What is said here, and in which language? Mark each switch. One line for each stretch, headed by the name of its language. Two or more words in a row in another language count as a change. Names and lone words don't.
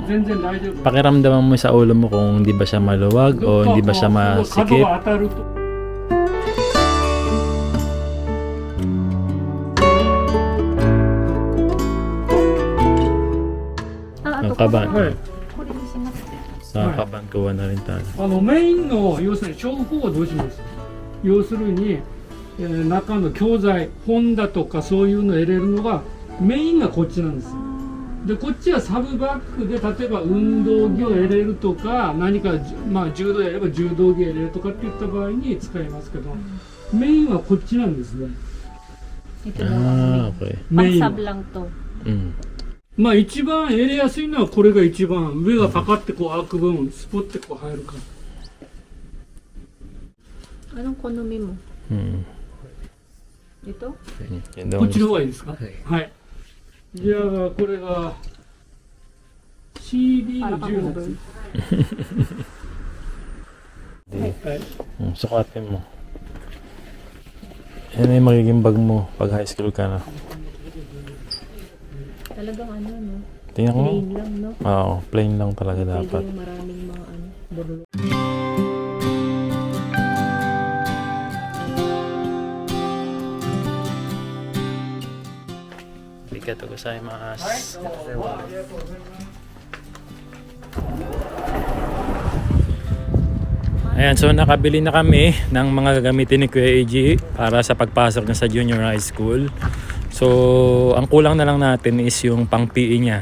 Japanese: 全然大丈夫。
Filipino: pakiramdaman mo sa ulo mo kung hindi ba siya maluwag o hindi ba siya
Japanese: 角
Filipino: masikip.
Japanese: が当たると。
Filipino: Ang kaban.
Japanese: はい。これにします。
Filipino: Sa kaban kuha na rin tayo.
Japanese: メインの要するに情報はどうします要するに、中の教材本だとかそういうのを入れるのがメインがこっちなんですよでこっちはサブバッグで例えば運動着を入れるとか何か、まあ、柔道やれば柔道着を入れるとかっていった場合に使いますけど、メインはこっちなんですね
Filipino: Ito daw ang Ah, okay.
Japanese: メイン
Filipino: pang-sub lang to. Mm.
Japanese: まあ一番入れやすいのはこれが一番上がパカってこう開く分スポッてこう入るから
Filipino: Anong konomi mo? Mm. Ito? Yan daw
Japanese: こっ
Filipino: ang
Japanese: ちの方がいいですかはい、じゃあこれが CD の10のやつはい、
Filipino: sukatin mo. Yan ay magiging bag mo pag high school ka na. Talagang ano, no? Tingnan mo. Plain lang, no? Oo, plain lang talaga Pwede dapat. yung maraming mga ano, bulalo.
Japanese: ありがとうございます.
Filipino: Ayan, so nakabili na kami ng mga gagamitin ni Kuya AG para sa pagpasok niya sa
English: junior high school.
Filipino: So, ang kulang na lang natin is yung pang PE niya.